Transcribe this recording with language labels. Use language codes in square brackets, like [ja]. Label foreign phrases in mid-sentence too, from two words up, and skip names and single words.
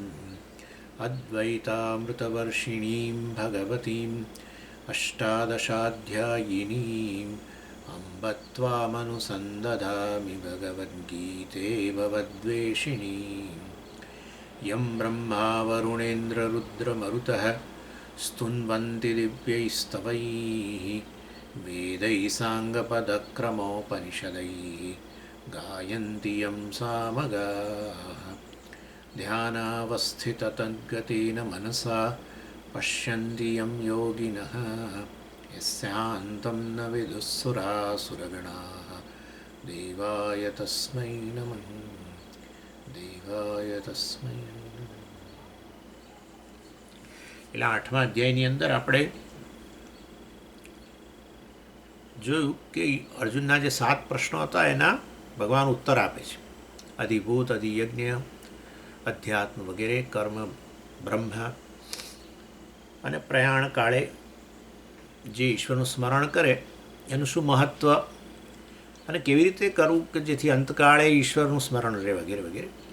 [sa] अद्वैतामृतवर्षिणीं भगवतीम् अष्टादशाध्यायिनीम् अम्ब त्वामनुसन्दधामि भगवद्गीते भवद्वेषिणीम् यं ब्रह्मा वरुणेन्द्ररुद्रमरुतः स्तुन्वन्ति दिव्यैस्तवैः वेदैः साङ्गपदक्रमोपनिषदैः गायन्ति यं सामगाः ध्यानावस्थिततद्गतेन मनसा पश्यन्ति यं योगिनः यस्यान्तं न विदुःसुरासुरगणाः देवाय तस्मै नमः देवाय तस्मै. [gu] એટલે 8મા અધ્યાયની અંદર આપણે જોયું કે અર્જુનના જે 7 પ્રશ્નો હતા એના ભગવાન ઉત્તર આપે છે. અધિભૂત, અધિયજ્ઞ, અધ્યાત્મ વગેરે, કર્મ, બ્રહ્મ અને પ્રયાણ કાળે જે ઈશ્વરનું સ્મરણ કરે એનું શું મહત્ત્વ અને કેવી રીતે કરવું કે જેથી અંતકાળે ઈશ્વરનું સ્મરણ રહે વગેરે વગેરે.